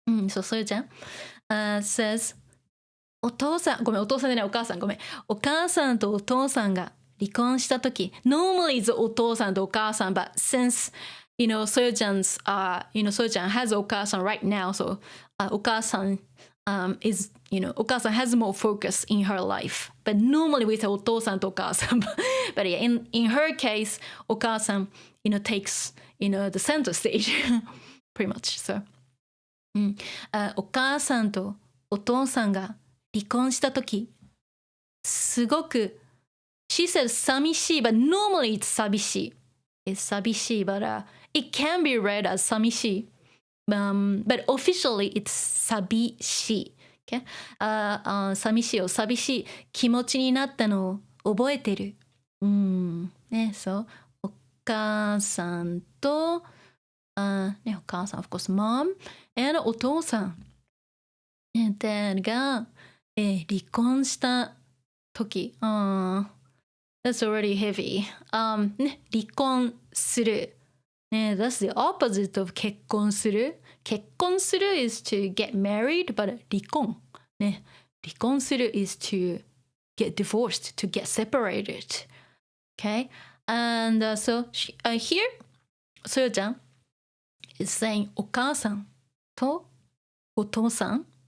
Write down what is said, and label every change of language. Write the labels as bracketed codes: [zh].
[ja] そう、そよちゃん、says お父さん、ごめん、お父さんでない、お母さん、ごめん。お母さんとお父さんが離婚したとき、 [en] normally it's お父さんとお母さん、but since you know, Soyo-chan's, Soyo-chan has Okasan right now, so Okasan is, Okasan has more focus in her life. But normally with Otosan to Okasan. But yeah, in her case, Okasan, takes, the center stage, pretty much, so. [ja] お母さんとお父さんが離婚したとき、すごく、 [en] she says 寂しい, but normally it's 寂しい. It's 寂しい, but it can be read as 寂しい. But officially it's 寂しい. Okay? [ja] 寂しいを寂しい気持ちになったのを覚えてる。ね、そう。お母さんと、ね、お母さん、of course, mom, and お父さん、ね、dad が、離婚した時、 [en] That's already heavy. [ja] ね、離婚する。 [en] ね、that's the opposite of 結婚する。 結婚する is to get married, but 離婚。ね、離婚する is to get divorced, to get separated. Okay? And so here, そよちゃん is saying お母さんとお父さん。